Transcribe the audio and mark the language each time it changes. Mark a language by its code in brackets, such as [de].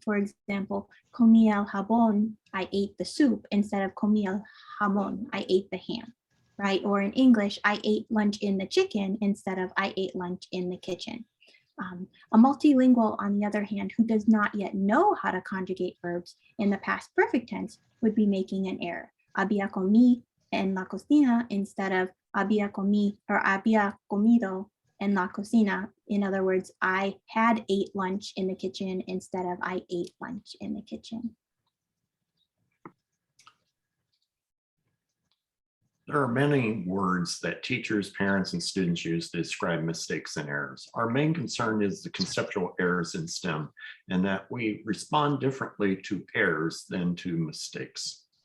[en] For example, [es] comí el jabón, [en] I ate the soup, instead of [es] comí el jamón, [en] I ate the ham, right? Or in English, I ate lunch in the chicken instead of I ate lunch in the kitchen. A multilingual, on the other hand, who does not yet know how to conjugate verbs in the past perfect tense would be making an error. [es] Había comí en la cocina [en] instead of [es] había comido en la cocina. [en] In other words, I had ate lunch in the kitchen instead of I ate lunch in the kitchen. There are many words that teachers, parents, and students use to describe mistakes and errors. Our main concern is the conceptual errors in STEM, and that we respond differently to errors than to mistakes.